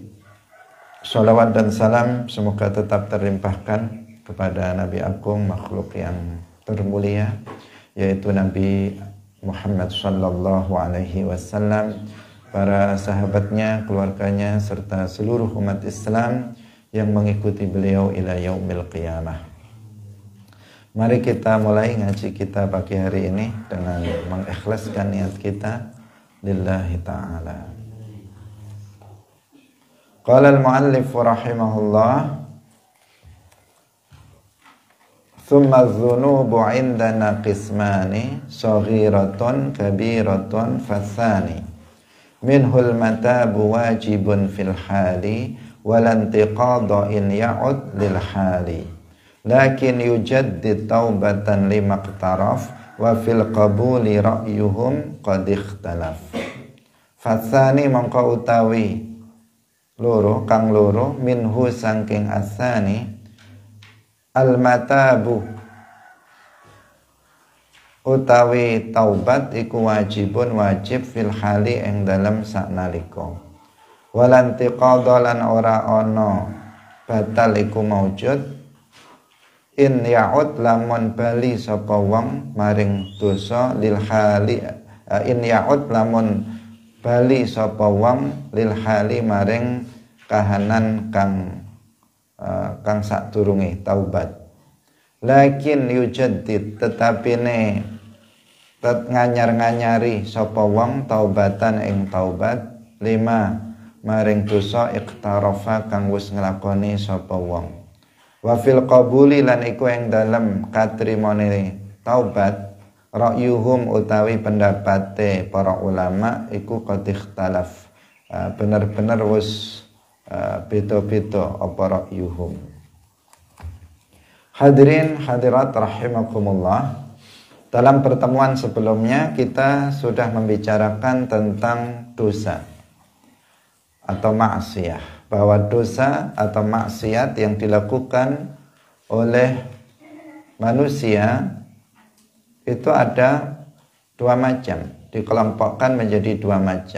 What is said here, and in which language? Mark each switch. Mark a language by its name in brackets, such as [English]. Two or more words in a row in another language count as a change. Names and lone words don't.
[Indonesian] Shalawat dan salam semoga tetap terlimpahkan kepada Nabi Agung, makhluk yang termulia, yaitu Nabi Muhammad [Arabic] صلى الله عليه وسلم, [Indonesian] para sahabatnya, keluarganya, serta seluruh umat Islam yang mengikuti beliau [Arabic] إلى يوم القيامة. [Indonesian] Mari kita mulai ngaji kita pagi hari ini dengan mengikhlaskan niat kita [Arabic] لله تعالى. قال المؤلف رحمه الله، ثم الذنوب عندنا قسمان، صغيرة كبيرة فثاني، منه المتاب واجب في الحال، ولا انتقاض إن يعد للحال، لكن يجدد توبة لما اقترف، وفي القبول رأيهم قد اختلف. [Javanese] Fathani mongko utawi loro kang loro, minhu saking asani, [Arabic] المتاب [Javanese] utawi taubat iku wajibun wajib [Arabic] في الحال [Javanese] ing dalem saknalika, walantiqadha lan ora ana batal iku maujud, [Arabic] إن يعد [Javanese] lamun bali sapa wong maring dosa [Arabic] للحال, إن يعد [Javanese] lamun bali sapa wong [Arabic] للحال [Javanese] maring kahanan kang sadurunge taubat. [Arabic] لكن يجدد [Javanese] tetapine nganyar-nganyari sapa wong taubatan ing taubat, lima maring dosa iqtarafa kang wis nglakoni sapa wong. [Arabic] وفي القبول [Javanese] lan iku ing dalem katrimane taubat, ra'yuhum utawi pendapate para ulama iku [Arabic] قد اختلف, [Javanese] bener-bener wis beda-beda apa ra'yuhum. [Indonesian] Hadirin hadirat rahimakumullah, dalam pertemuan sebelumnya kita sudah membicarakan tentang dosa atau maksiyah, bahwa dosa atau maksiat yang dilakukan oleh manusia itu ada dua macam, dikelompokkan menjadi dua macam.